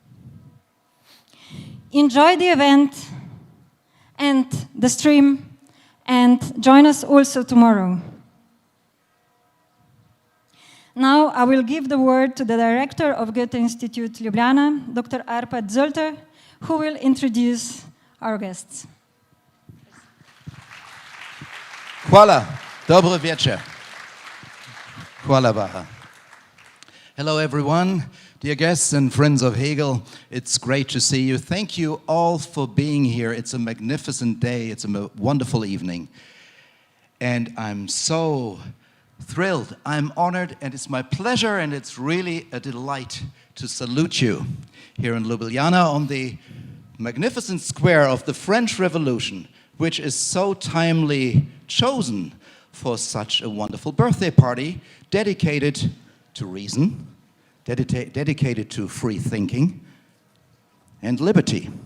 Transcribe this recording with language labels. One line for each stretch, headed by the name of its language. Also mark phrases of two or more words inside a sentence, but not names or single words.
English: Enjoy the event and the stream, and join us also tomorrow. Now I will give the word to the director of Goethe-Institut Ljubljana, Dr. Arpad Sölter, who will introduce our guests.
Slovenian: Hvala, dobro večer. Hvala,
English: Bara. Hello, everyone. Dear guests and friends of Hegel, it's great to see you. Thank you all for being here. It's a magnificent day. It's a wonderful evening. And I'm so thrilled. I'm honored, and it's my pleasure, and it's really a delight to salute you here in Ljubljana on the magnificent square of the French Revolution, which is so timely chosen for such a wonderful birthday party dedicated to reason, dedicated to free thinking and liberty.